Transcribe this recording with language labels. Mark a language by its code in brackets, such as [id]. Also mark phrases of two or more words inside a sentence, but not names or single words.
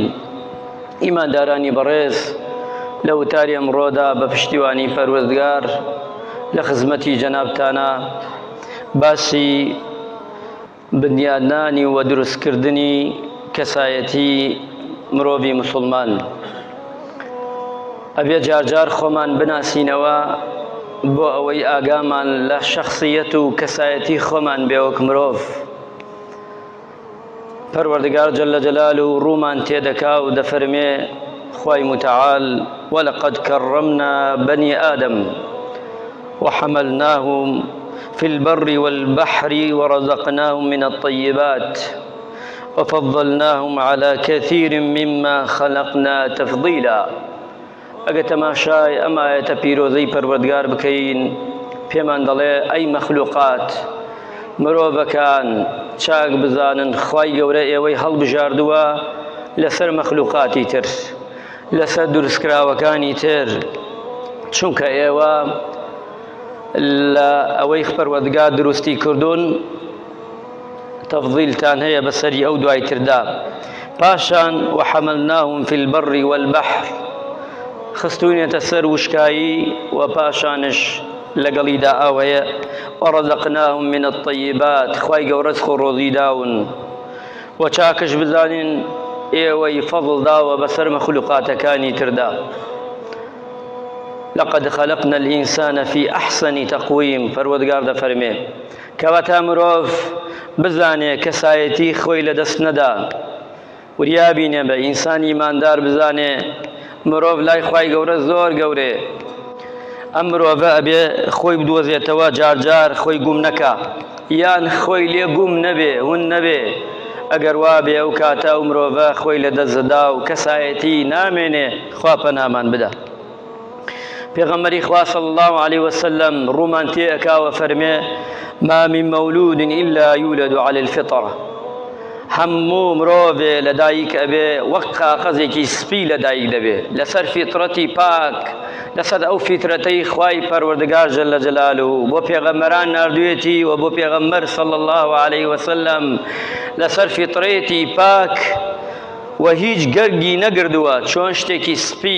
[ckb] ئیماندارانی بەڕێز، لە وتاری ئەمڕۆدا بە پشتیوانی پەروەردگار لە خزمەتی جەنابتانە باسی بنیادنانی و دروستکردنی کەسایەتی مرۆڤی موسڵمان ئەبێ جارجار خۆمان بناسینەوە بۆ ئەوەی ئاگامان لە شەخسیەت و کەسایەتی خۆمان بێ وەک مرۆڤ. پەروەردگار [ar] جەلە جەلاله [ckb] و ڕوومان تێدەکا و دەفەرمێ خوای متعال: [ar] ولقد كرمنا بني آدم وحملناهم في البر والبحر ورزقناهم من الطيبات وفضلناهم على كثير مما خلقنا تفضيلا. [ckb] ئەگە تەماشای ئەم ئایەتە پیرۆزەی پەروەردگار بکەین، پێمان دەڵێ ئەی مەخلوقات، مرۆڤەکان چاک بزانن خوای گەورە ئێوەی هەڵبژاردووە لەسەر مەخلوقاتی تر، لەسەر دروستکراوەکانی تر، چونکە ئێوە لە ئەوەی پەروەردگار دروستی کردوون تەفضیلتان هەیە بەسەری ئەو دوایتردا. [ar] پاشان وحەملناهم في البر والبحر، [ckb] خستوونێتە سەر وشکایی و پاشانش لەگەڵیدا ئەوەیە [ar] وەڕەزەقناهم من الطیبات، [ckb] خوای گەورە ڕزق و ڕۆزی داون و چاکش بزانین ئێوەی فەضڵ داوە بەسەر مەخلوقاتەکانی تردا. [ar] لقد خلقنا الإنسان في أحسن تقويم، [ckb] پەروەردگار دەفەرمێ کەواتە مرۆڤ بزانێ کەسایەتی خۆی لەدەست نەدا، وریابینێ بە ئینسانی ئیماندار بزانێ مرۆڤ لای خوای گەورە زۆر گەورێ. ئەم مرۆڤە ئەبێ خۆی بدۆزێتەوە، جارجار خۆی گوم نەکا یان خۆی لێ گوم نەبێ، ون نەبێ. ئەگەر وا بێ ئەو کاتە ئەو مرۆڤە خۆی لەدەست دەدا و کەسایەتی نامێنێ. خوا پەنامان بدە. پێغەمبەری خوا [ar] صلی الله عليه وسلم [ckb] ڕوومان تێ ئەکاوە فەرمێ: [ar] ما من مولود إلا يولد على الفطرة. [ckb] هەموو مرۆڤێ لەدایک ئەبێ وەک قاقەزێکی سپی لەدایک دەبێ، لەسەر فیترەتی پاک، لەسەر ئەو فیترەتەی خوای پەروەردگار [ar] جەلە جەلاله [ckb] بۆ پێغەمبەران ناردوێتی و بۆ پێغەمبەر [ar] صلی الله عليه وسلم [ckb] لەسەر فیترەتی پاک و هیچ گەرگی نەگردووە چۆن شتێکی سپی.